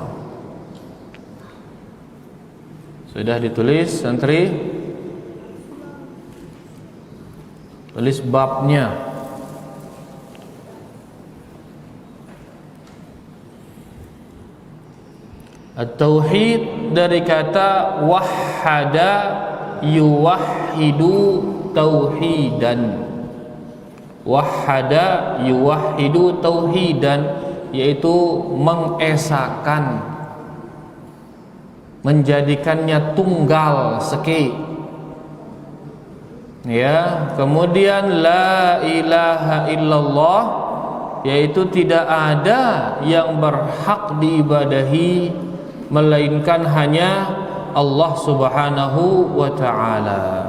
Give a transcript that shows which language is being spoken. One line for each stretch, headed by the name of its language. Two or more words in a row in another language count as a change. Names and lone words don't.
Indonesian: Sudah ditulis santri? Tulis babnya. At-tauhid dari kata
Arabic: وحّد يوحّد توحيدا. وحّد يوحّد توحيدا,
Indonesian: yaitu mengesakan, menjadikannya tunggal seke. Ya, kemudian
Arabic: لا إله إلا الله,
Indonesian: yaitu tidak ada yang berhak diibadahi melainkan hanya Allah
Arabic: سبحانه وتعالى.